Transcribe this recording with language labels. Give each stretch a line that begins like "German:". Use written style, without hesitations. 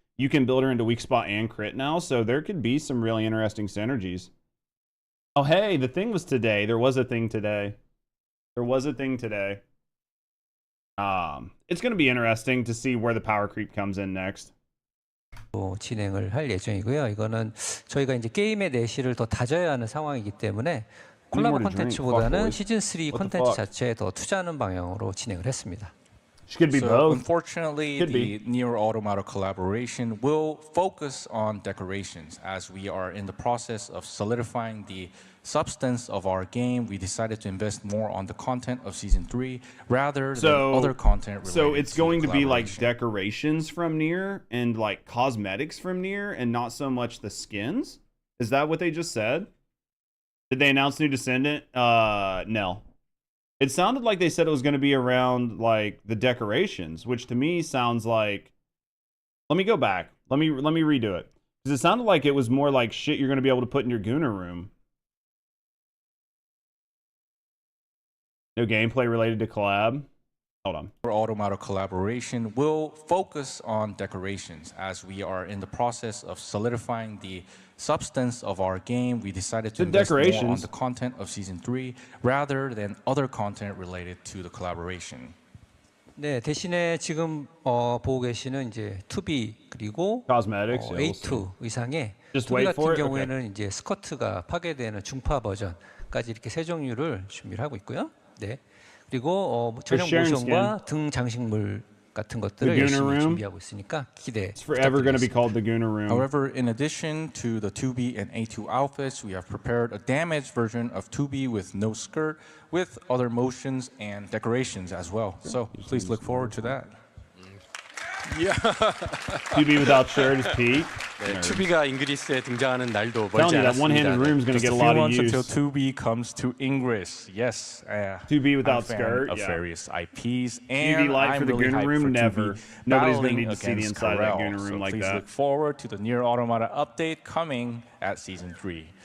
English: You can build her into weak spot and crit now. So there could be some really interesting synergies. Oh, hey, the thing was today. There was a thing today. It's going to be interesting to see where the power creep comes in next.
Korean: 진행을 할 예정이고요. 이거는 저희가 이제 게임의 내실을 더 다져야 하는 상황이기 때문에 콜라보 콘텐츠보다는 시즌 3 콘텐츠 자체에 더 투자하는 방향으로 진행을 했습니다.
English: So unfortunately, the Nier Automata collaboration will focus on decorations. As we are in the process of solidifying the substance of our game, we decided to invest more on the content of Season 3 rather than other content related. So it's going to be like decorations from Nier and like cosmetics from Nier and not so much the skins? Is that what they just said? Did they announce new Descendant? No. It sounded like they said it was going to be around like the decorations, which to me sounds like. Let me go back. Let me redo it, because it sounded like it was more like shit you're going to be able to put in your Gooner room. No gameplay related to collab. Hold on. Our Automata collaboration will focus on decorations. As we are in the process of solidifying the substance of our game, we decided to invest more on the content of Season 3 rather than other content related to the collaboration.
Korean: 네, 대신에 지금 보고 계시는 이제 2B 그리고 A2 의상의 2B 같은 경우에는 이제 스커트가 파괴되는 중파 버전까지 이렇게 세 종류를 준비를 하고 있고요. 네. 그리고 전용 모션과 등 장식물 같은 것들을 열심히 준비하고 있으니까 기대 부탁드리겠습니다.
English: However, in addition to the 2B and A2 outfits, we have prepared a damaged version of 2B with no skirt, with other motions and decorations as well. So please look forward to that. Yeah. 2B without shirt is peak.
Korean: 네, 2B가 잉그리스에 등장하는 날도 멀지 않습니다.
English: That one-handed room is going to get a lot of use. Until 2B comes to Ingress, yes. 2B without skirt, of various IPs, and 2B light for the Gooner room, never. Nobody's going to need to see the inside of that Corel. Gooner room like please that. Look forward to the Nier Automata update coming at Season 3.